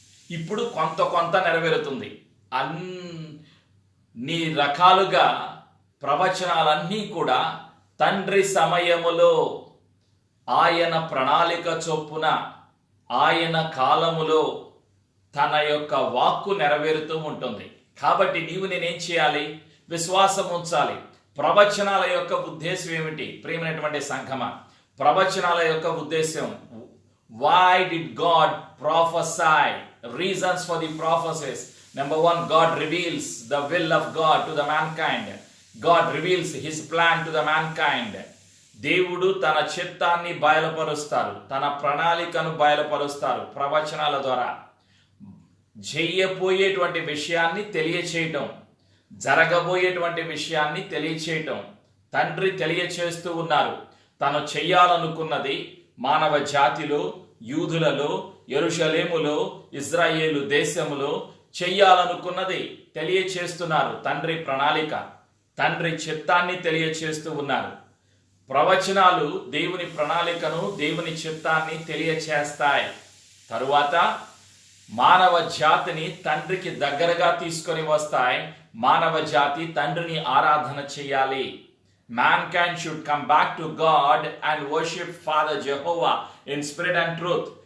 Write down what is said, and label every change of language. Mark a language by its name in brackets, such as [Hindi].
[Telugu] ఇప్పుడు కొంత నెరవేరుతుంది. అన్ని రకాలుగా ప్రవచనాలన్నీ కూడా తండ్రి సమయములో ఆయన ప్రణాళిక చొప్పున ఆయన కాలములో తన యొక్క వాక్కు నెరవేరుతూ ఉంటుంది. కాబట్టి నీవు నేనేం చేయాలి? విశ్వాసం ఉంచాలి. ప్రవచనాల యొక్క ఉద్దేశం ఏమిటి? ప్రియమైనటువంటి సంఘమా, ప్రవచనాల యొక్క ఉద్దేశం, [English] why did God prophesy? Reasons for the prophecies. Number 1, God reveals the will of God to the mankind. God reveals his plan to the mankind. [Telugu] దేవుడు తన చిత్తాన్ని బయలుపరుస్తారు, తన ప్రణాళికను బయలుపరుస్తారు ప్రవచనాల ద్వారా. చేయబోయేటువంటి విషయాన్ని తెలియచేయటం, జరగబోయేటువంటి విషయాన్ని తెలియచేయటం తండ్రి తెలియచేస్తూ ఉన్నారు. తను చెయ్యాలనుకున్నది మానవ జాతిలో, యూదులలో, యెరూషలేములో, ఇజ్రాయేలు దేశములో చెయ్యాలనుకున్నది తెలియచేస్తున్నారు. తండ్రి ప్రణాళిక, తండ్రి చిత్తాన్ని తెలియచేస్తూ ఉన్నారు. ప్రవచనాలు దేవుని ప్రణాళికను, దేవుని చిత్తాన్ని తెలియచేస్తాయి. తరువాత మానవ జాతిని తండ్రికి దగ్గరగా తీసుకొని వస్తాయి. మానవ జాతి తండ్రిని ఆరాధన చేయాలి. [English] Mankind should come back to God and worship Father Jehovah in spirit and truth.